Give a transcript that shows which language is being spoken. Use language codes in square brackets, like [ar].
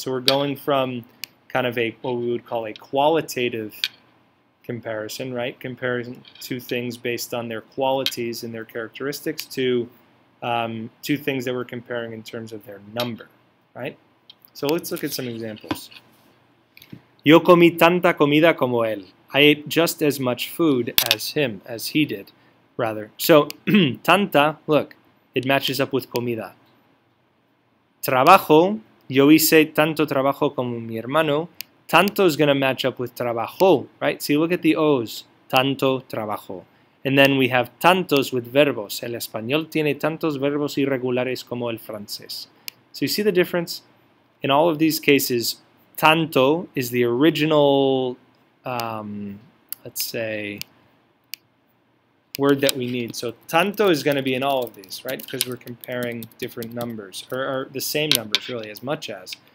[en] So we're going from kind of a, what we would call a qualitative comparison, right? Comparing two things based on their qualities and their characteristics to two things that we're comparing in terms of their number, right? So let's look at some examples. [es] Yo comí tanta comida como él. [en] I ate just as much food as him, as he did, rather. So, tanta, look, it matches up with comida. [es] Trabajo, yo hice tanto trabajo como mi hermano. [en] Tanto is going to match up with trabajo, right? See, look at the O's. Tanto, trabajo. And then we have tantos with verbos. [es] El español tiene tantos verbos irregulares como el francés. [en] So you see the difference? In all of these cases, tanto is the original, let's say, word that we need. So tanto is going to be in all of these, right? Because we're comparing different numbers, or the same numbers, really, as much as.